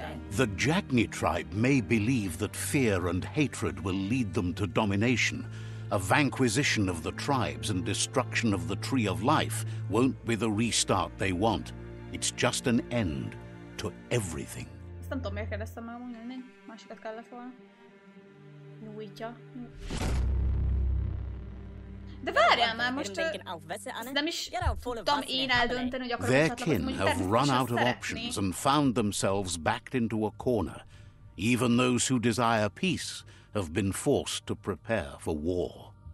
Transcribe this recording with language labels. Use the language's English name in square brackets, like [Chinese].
[English] The Jagni tribe may believe that fear and hatred will lead them to domination. A vanquisition of the tribes and destruction of the Tree of Life won't be the restart they want. It's just an end to everything. [Hungarian] Ezt nem tudom, miért kérdeztem el amúgy, másikat kellett volna. Nyújtja. De várjál már, most nem is tudtam én eldönteni, hogy akarok [English] Their kin have run out of options and found themselves backed into a corner. Even those who desire peace have been forced to prepare for war.